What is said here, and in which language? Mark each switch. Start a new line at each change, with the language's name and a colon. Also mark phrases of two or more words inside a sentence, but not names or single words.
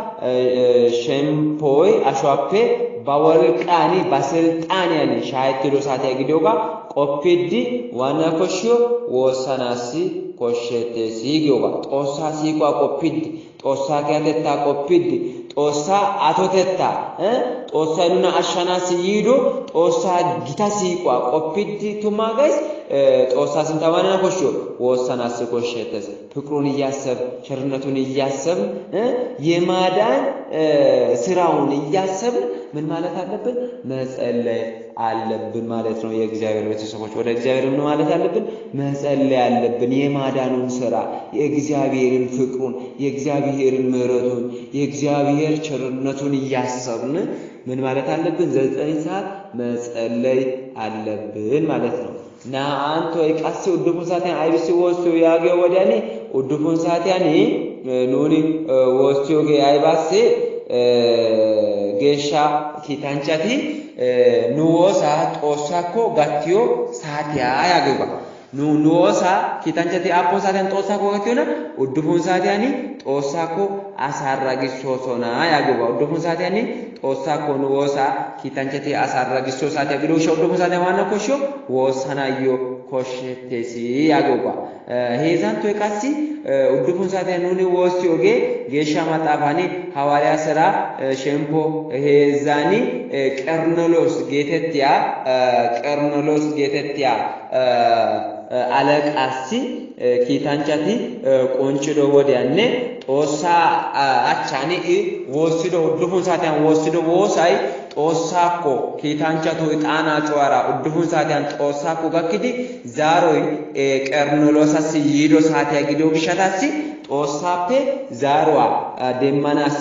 Wolaytta: ሸምፖይ አሽዋፔ ባወልቃኒ ባስልጣንያኒ ሻይቲዶ ሳቲያ ጊዲዮጋ ቆፒዲ ዋና ኮሽዮ ወሰናሲ ኮሸቴ ሲጊዮጋ ጦሳ ሲቋ ቆፒዲ ጦሳ ከያተታ ቆፒዲ ጦሳ አቶተታ xoossaanuna ashana siyido xoossaa gita siiqwa qophiti tumaagays xoossaa sintaዋና ኮሾ ወሰናስ ኮሸተስ
Amharic: ፍቅሩን እያሰብ ቸርነቱን እያሰብ የማዳን ስራውን እያሰብ ምን ማለት አለብን መጸለይ አለብን ማለት ነው የእግዚአብሔር ቤተሰቦች ወደ እግዚአብሔር ምን ማለት አለብን መጸለይ አለብን የማዳኑን ስራ የእግዚአብሔርን ፍቅሩን የእግዚአብሔርን ምሕረቱን የእግዚአብሔር ቸርነቱን እያሰብን ምን ማለት አለብን 9 ሰዓት መጸለይ አለብን ማለት ነው ና አንተ
Wolaytta: ይቃሲ ወድፉን ሳቲያን አይብሲ ወስዮ ያገው ወዲያኒ ወድፉን ሳቲያኒ ኑኒ ወስዮ ጌ አይባሲ ጌሻ ኪታንቻቲ ኑወሳ ጦሳኮ ጋቲዮ ሳቲያ ያገባ ኑወሳ ኪታንቻቲ አፖ ሳቲያን ጦሳኮ ጋቲዮና ወድፉን ሳቲያኒ ጦሳኮ አሳራጊሶሶና ያገባ ወድፉን ሳቲያኒ ጦሳኮ ኑወሳ ኪታንቻቲ አሳራጊሶ ሳቲያ ግዶ ወድፉን ሳቲያ ማና ኮሾ ወሰናዮ ኮሸቴሲ ያገባ ሄዛንቶ ይቃሲ ወድፉን ሳቲያ ኑኒ ወስዮጌ ጌሻ ማጣፋኒ ሐዋርያ ሥራ ሸምፖ ሄዛኒ ቀርኖሎስ ጌተቲያ አለቃሲ ኪታንቻቲ ቆንጭዶ ወዲያኔ ጦሳ አቻኒ ወስዶ ወድፉን ሳቲያን ወስዶ ወሳይ ጦሳኮ ኪታንቻቶ ጣና ጨዋራ ወድፉን ሳቲያን ጦሳኮ ጋክዲ ዛሮይ ቀርኖሎሳሲ ይዶ ሳቲያ ጊዶ ግሻታሲ ጦሳፔ ዛሮዋ ደማናሲ